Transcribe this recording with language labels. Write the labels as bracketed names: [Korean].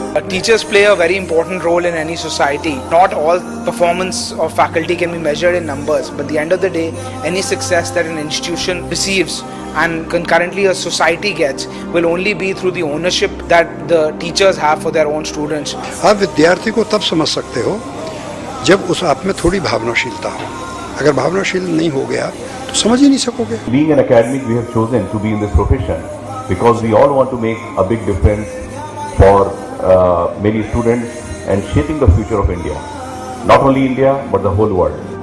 [English] teachers play a very important role in any society. Not all performance of faculty can be measured in numbers, but at the end of the day, any success that an institution receives and concurrently a society gets will only be through the ownership that the teachers have for their own students. [Hindi] आप विद्यार्थी को तब समझ सकते हो जब उस आप में थोड़ी भावनाशीलता हो. अगर भावनाशील नहीं हो गया तो समझ ही नहीं सकोगे. [English] Being an academic, we have chosen to be in this profession because we all want to make a big difference for many students and shaping the future of India. Not only India, but the whole world.